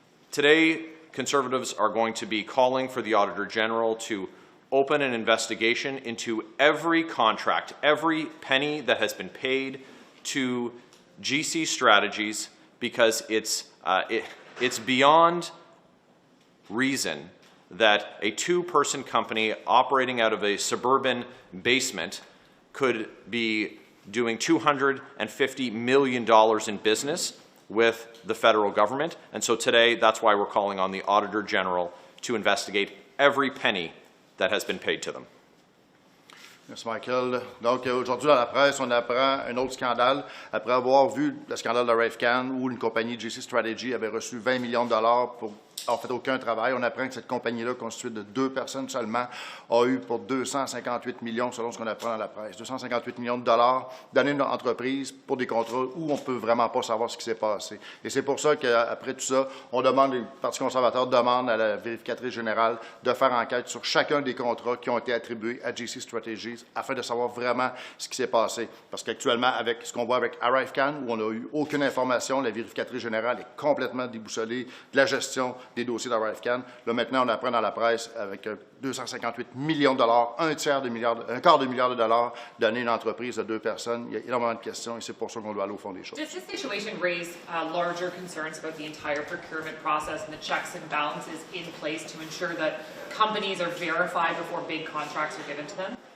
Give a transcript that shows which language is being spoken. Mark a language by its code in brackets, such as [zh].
[en] Today, Conservatives are going to be calling for the Auditor General to open an investigation into every contract, every penny that has been paid to GC Strategies, because it's beyond reason that a two-person company operating out of a suburban basement could be doing $250 million in business with the federal government. And so today, that's why we're calling on the Auditor General to investigate every penny that has been paid to them. [fr] Merci, Michael. Donc, aujourd'hui, dans la presse, on apprend un autre scandale. Après avoir vu le scandale de ArriveCAN, où une compagnie GC Strategy avait reçu 20 millions de dollars pour en fait aucun travail, on apprend que cette compagnie-là, constituée de 2 personnes seulement, a eu pour 258 millions, selon ce qu'on apprend dans la presse, 258 millions de dollars donnés à une entreprise pour des contrats où on ne peut vraiment pas savoir ce qui s'est passé. Et c'est pour ça qu'après tout ça, on demande, le Parti conservateur demande à la vérificatrice générale de faire enquête sur chacun des contrats qui ont été attribués à GC Strategies afin de savoir vraiment ce qui s'est passé. Parce qu'actuellement, avec ce qu'on voit avec ArriveCAN, où on n'a eu aucune information, la vérificatrice générale est complètement déboussolée de la gestion des dossiers d'ArriveCAN. Là, maintenant, on apprend dans la presse avec 258 millions de dollars, un quart de milliard de dollars donnés à une entreprise de 2 personnes. Il y a énormément de questions et c'est pour ça qu'on doit aller au fond des choses. [en] Does this situation raise larger concerns about the entire procurement process and the checks and balances in place to ensure that companies are verified before big contracts are given to them?